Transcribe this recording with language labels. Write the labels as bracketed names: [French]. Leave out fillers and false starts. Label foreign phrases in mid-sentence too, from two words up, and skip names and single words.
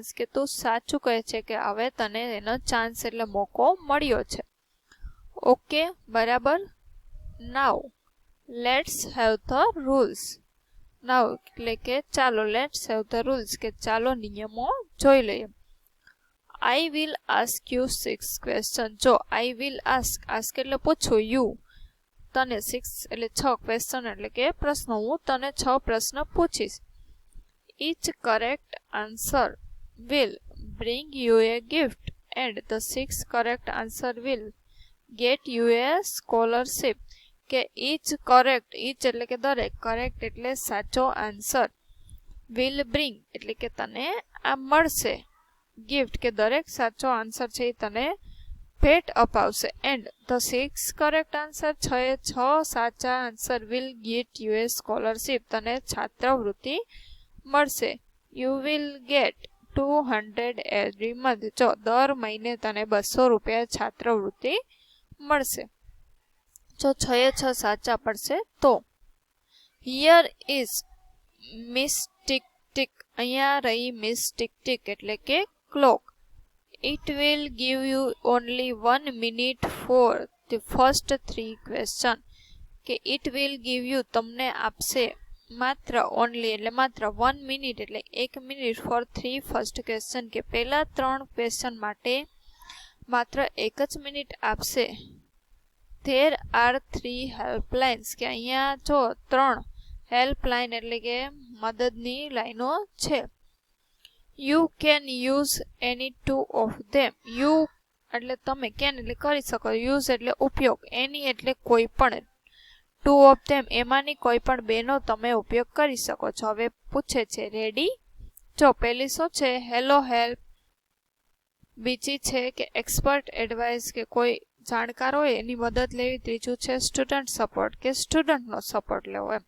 [Gujarati] કે તું સાચું કહે છે કે હવે તને એનો ચાન્સ એટલે મોકો મળ્યો છે. [English] okay બરાબર now let's have the rules. [Gujarati] નાઉ એટલે કે ચાલો [English] let's have the rules [Gujarati] કે ચાલો નિયમો જોઈ લઈએ. [English] I will ask you 6 questions. [Gujarati] જો [English] I will ask [Gujarati] એટલે પૂછું, you તને 6 એટલે 6 ક્વેશ્ચન એટલે કે પ્રશ્નો, હું તને 6 પ્રશ્ન પૂછીશ. [English] Each correct answer will bring you a gift and the 6 correct answer will get you a scholarship. [Gujarati] કે each એટલે કે દરેક, correct એટલે સાચો આન્સર, [English] will bring [Gujarati] એટલે કે તને આ મળશે, gift કે દરેક સાચો આન્સર છે એ તને ભેટ અપાવશે, [English] and the 6 correct answer [Gujarati] 6 સાચા આન્સર [English] will get you a scholarship [Gujarati] તને છાત્રવૃત્તિ મળશે. [English] You will get 200 every month. [Gujarati] જો દર મહિને તને 200 રૂપિયા છાત્રવૃત્તિ મળશે. જો 6 સાચા પડશે તો. [English] Here is Miss Tick Tick. [Gujarati] અહીંયા રહી Miss Tick Tick એટલે કે clock. [English] It will give you only 1 minute for the first 3 questions. [Gujarati] કે [English] it will give you [Gujarati] તમને આપશે માત્ર only એટલે માત્ર [English] 1 minute [Gujarati] એટલે 1 મિનિટ [English] for 3 first question [Gujarati] કે પહેલા 3 ક્વેશ્ચન માટે માત્ર 1 જ મિનિટ આપશે. [English] There are 3 helplines [Gujarati] કે અહીંયા જો 3 હેલ્પલાઇન એટલે કે મદદની લાઈનો છે. [English] You can use any 2 of them. [Gujarati] You એટલે તમે, can એટલે કરી શકો, use એટલે ઉપયોગ, any એટલે કોઈ પણ, [English] 2 of them [Gujarati] એમાંની કોઈ પણ બેનો તમે ઉપયોગ કરી શકો છો. હવે પૂછે છે રેડી. જો પહેલી શું છે [English] hello help, [Gujarati] બીજી છે કે [English] expert advice [Gujarati] કે કોઈ જાણકાર હોય એની મદદ લેવી, ત્રીજું છે [English] student support [Gujarati] કે સ્ટુડન્ટનો સપોર્ટ લેવો એમ.